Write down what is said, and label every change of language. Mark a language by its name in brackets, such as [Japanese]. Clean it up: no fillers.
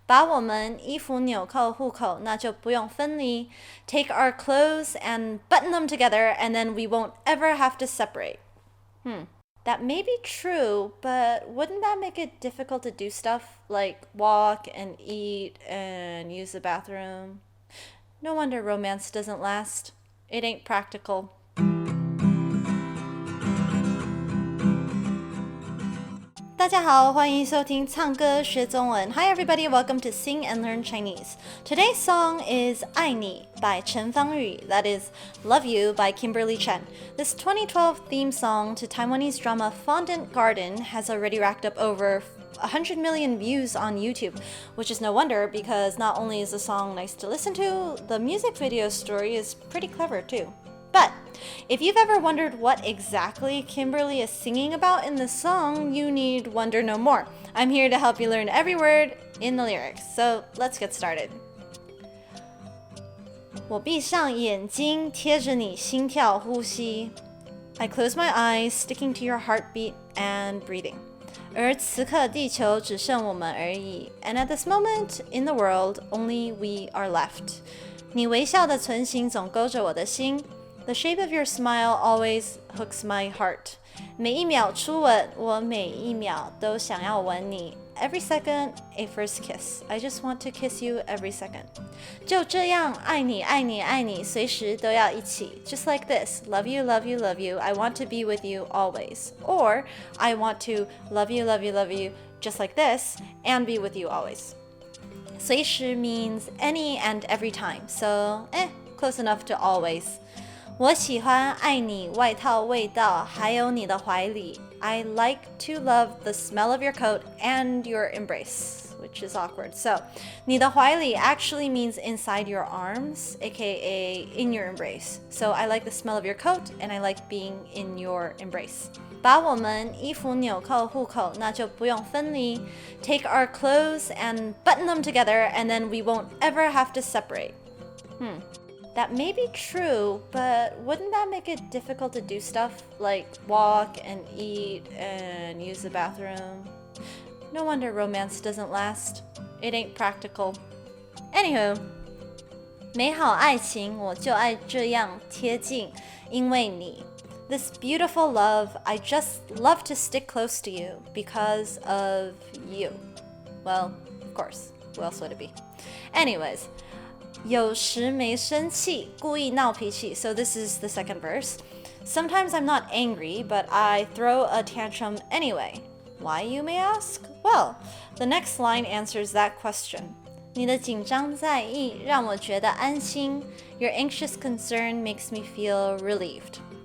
[Chinese] 把我们衣服纽扣护口，那就不用分离。 [English] Take our clothes and button them together, and then we won't ever have to separate. That may be true, but wouldn't that make it difficult to do stuff like walk and eat and use the bathroom? No wonder romance doesn't last. It ain't practical. [Chinese] 大家好，欢迎收听唱歌学中文。 [English] Hi everybody, welcome to Sing and Learn Chinese. Today's song is 爱你 by Chen Fangyu, that is Love You by Kimberly Chen. This 2012 theme song to Taiwanese drama Fondant Garden has already racked up over 100 million views on YouTube, which is no wonder because not only is the song nice to listen to, the music video story is pretty clever too. But if you've ever wondered what exactly Kimberly is singing about in the song, you need wonder no more. I'm here to help you learn every word in the lyrics. So let's get started. [Chinese] 我闭上眼睛，贴着你心跳呼吸。 [English] I close my eyes, sticking to your heartbeat and breathing. [Chinese] 而此刻地球只剩我们而已。 [English] And at this moment in the world, only we are left. [Chinese] 你微笑的唇形总勾着我的心。 [English] The shape of your smile always hooks my heart. [Chinese] 每一秒初吻，我每一秒都想要吻你。 [English] Every second, a first kiss. I just want to kiss you every second. [Chinese] 就这样，爱你，爱你，爱你，随时都要一起。 [English] Just like this, love you, love you, love you. I want to be with you always. Or I want to love you, love you, love you, just like this, and be with you always. 随时 means any and every time. So, close enough to always. [Chinese] 我喜欢爱你外套味道，还有你的怀里。 [English] I like to love the smell of your coat and your embrace, which is awkward. So, [Chinese] 你的怀里 [English] actually means inside your arms, aka in your embrace. So, I like the smell of your coat and I like being in your embrace. [Chinese] 把我们衣服纽扣护口，那就不用分离。 [English] Take our clothes and button them together, and then we won't ever have to separate. That may be true, but wouldn't that make it difficult to do stuff like walk and eat and use the bathroom? No wonder romance doesn't last. It ain't practical. [Chinese] Anywho, 美好爱情我就爱这样贴近，因为你。 [English] This beautiful love, I just love to stick close to you because of you. Well, of course, who else would it be? [Chinese] Anyways, 有时没生气，故意闹脾气. [English] So this is the second verse. Sometimes I'm not angry, but I throw a tantrum anyway. Why, you may ask? Well, the next line answers that question. [Chinese] 你的紧张在意让我觉得安心. [English] Your anxious concern makes me feel relieved.